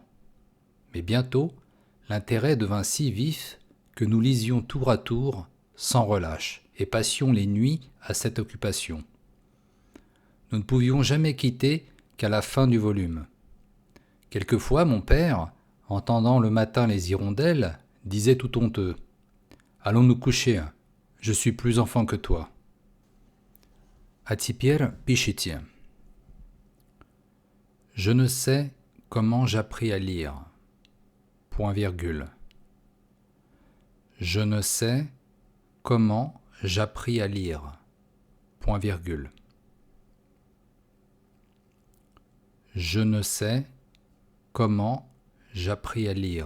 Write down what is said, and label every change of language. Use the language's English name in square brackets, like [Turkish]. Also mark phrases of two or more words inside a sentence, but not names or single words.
[French] Mais bientôt, l'intérêt devint si vif que nous lisions tour à tour, sans relâche, et passions les nuits à cette occupation. Nous ne pouvions jamais quitter qu'à la fin du volume. Quelquefois, mon père, entendant le matin les hirondelles, disait tout honteux « Allons nous coucher, je suis plus enfant que toi ». [Russian] А теперь пишите. [French] Je ne sais comment j'appris à lire. Point virgule. Je ne sais comment j'appris à lire. Point virgule. Je ne sais comment j'appris à lire.